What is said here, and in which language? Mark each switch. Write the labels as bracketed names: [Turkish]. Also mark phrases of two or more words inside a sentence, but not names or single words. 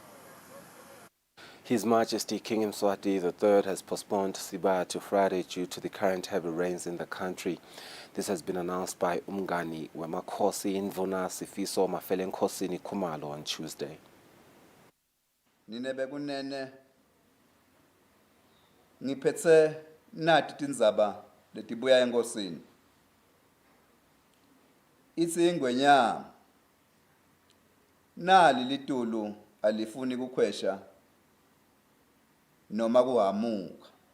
[English] His Majesty King Mswati III has postponed Sibaya to Friday due to the current heavy rains in the country. This has been announced by Umgani Wemakhosi Indvuna Sifiso Mafelenkosini Khumalo on Tuesday. [Swati] Ninebekunene ngiphethe nati tindzaba letibuya enkosini. Itsi ingwenyama nali litulu alifuni kukhwesha noma kuhamuka.